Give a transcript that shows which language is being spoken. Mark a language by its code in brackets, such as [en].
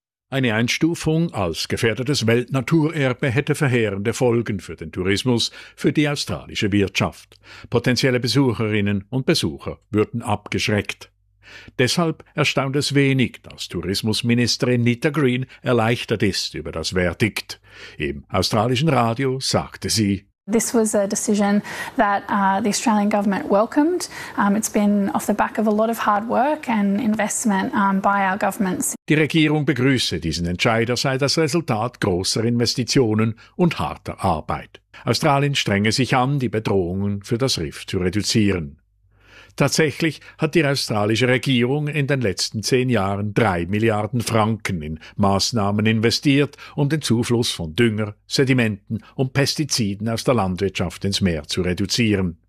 [de] Eine Einstufung als gefährdetes Weltnaturerbe hätte verheerende Folgen für den Tourismus, für die australische Wirtschaft. Potenzielle Besucherinnen und Besucher würden abgeschreckt. Deshalb erstaunt es wenig, dass Tourismusministerin Nita Green erleichtert ist über das Verdikt. Im australischen Radio sagte sie: [en] This was a decision that the Australian government welcomed. It's been off the back of a lot of hard work and investment by our governments. [de] Die Regierung begrüße diesen Entscheid, sei das Resultat großer Investitionen und harter Arbeit. Australien strenge sich an, die Bedrohungen für das Riff zu reduzieren. Tatsächlich hat die australische Regierung in den letzten 10 Jahren 3 Milliarden Franken in Maßnahmen investiert, um den Zufluss von Dünger, Sedimenten und Pestiziden aus der Landwirtschaft ins Meer zu reduzieren.